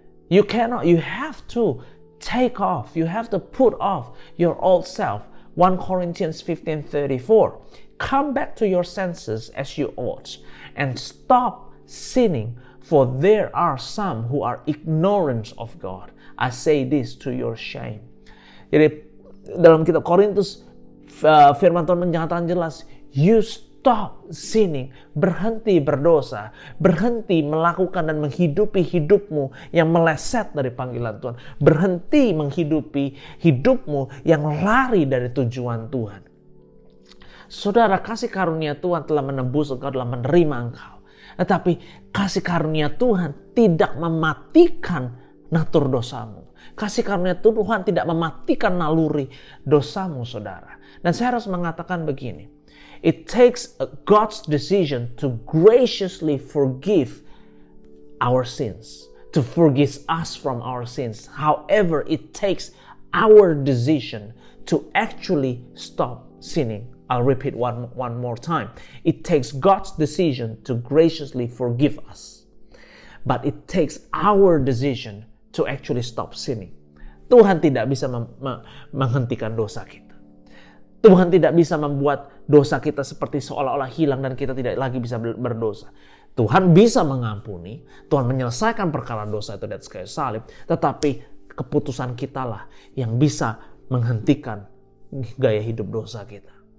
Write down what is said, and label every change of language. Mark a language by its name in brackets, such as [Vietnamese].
[English] You have to take off, you have to put off your old self. 1 Corinthians 15:34. Come back to your senses as you ought and stop sinning, for there are some who are ignorant of God. I say this to your shame. [Indonesian] Jadi dalam kitab Korintus firman Tuhan menyatakan jelas, [English] you stop sinning, [Indonesian] berhenti berdosa, berhenti melakukan dan menghidupi hidupmu yang meleset dari panggilan Tuhan, berhenti menghidupi hidupmu yang lari dari tujuan Tuhan. Saudara, kasih karunia Tuhan telah menebus engkau, telah menerima engkau. Tetapi kasih karunia Tuhan tidak mematikan natur dosamu. Kasih karunia Tuhan tidak mematikan naluri dosamu, saudara. Dan saya harus mengatakan begini. [English] It takes God's decision to graciously forgive our sins. To forgive us from our sins. However, it takes our decision to actually stop sinning. I'll repeat one more time. It takes God's decision to graciously forgive us. but it takes our decision to actually stop sinning. [Indonesian] Tuhan tidak bisa menghentikan dosa kita. Tuhan tidak bisa membuat dosa kita seperti seolah-olah hilang dan kita tidak lagi bisa berdosa. Tuhan bisa mengampuni, Tuhan menyelesaikan perkara dosa itu di atas kayu salib, tetapi keputusan kitalah yang bisa menghentikan gaya hidup dosa kita.